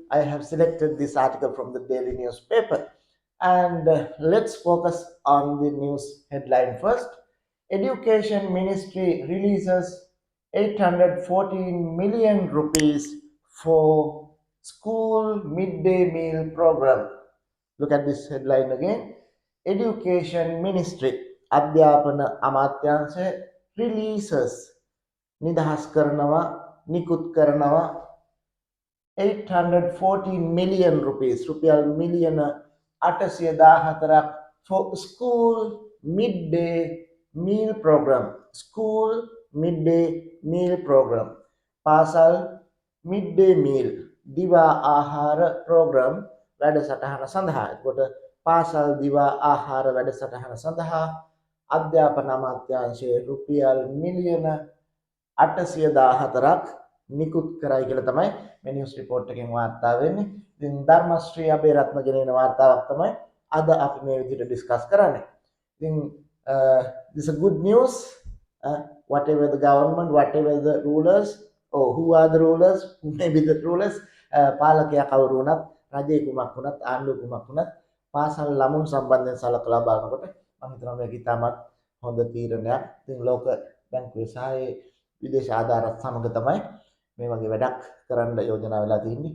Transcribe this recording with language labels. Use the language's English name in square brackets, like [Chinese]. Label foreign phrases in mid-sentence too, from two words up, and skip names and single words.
[English] I have selected this article from the daily newspaper. And let's focus on the news headline first. Education Ministry releases 814 million rupees for school midday meal program. Look at this headline again. Education Ministry [Sinhala] අධ්‍යාපන අමාත්‍යාංශය releases නිදහස් කරනවා නිකුත් කරනවා [English] 814 million rupees [Sinhala] රුපියල් මිලියන 814ක් [English] for school midday meal program school midday meal program [Sinhala] පාසල් [English] midday meal [Sinhala] දිවා ආහාර program වැඩසටහන සඳහා එතකොට පාසල් දිවා ආහාර වැඩසටහන සඳහා අධ්‍යාපන අමාත්‍යාංශයේ රුපියල් මිලියන 814ක් නිකුත් කරයි කියලා තමයි මේ [English] news report [Sinhala] එකෙන් වාර්තා වෙන්නේ. ඉතින් ධර්මශ්‍රී අබේරත්න ගෙනෙන වාර්තාවක් තමයි අද අපි මේ විදිහට ඩිස්කස් කරන්නේ. [English] ඉතින් this is a good news. Whatever the government, whatever the rulers, or who are the rulers, who may be the rulers, [Sinhala] පාලකයා කවුරු වුණත්, රජයේ කුමක් වුණත්, ආණ්ඩුව කුමක් වුණත්, පාසල් ළමුන් සම්බන්ධයෙන් සලකලා බලනකොට මම හිතනවා මේක ඉතාමත් හොඳ තීරණයක්. ඉතින් ලෝක බැංකුවේ සහ විදේශ ආධාරත් සමග තමයි මේ වගේ වැඩක් කරන්න යෝජනා වෙලා තියෙන්නේ.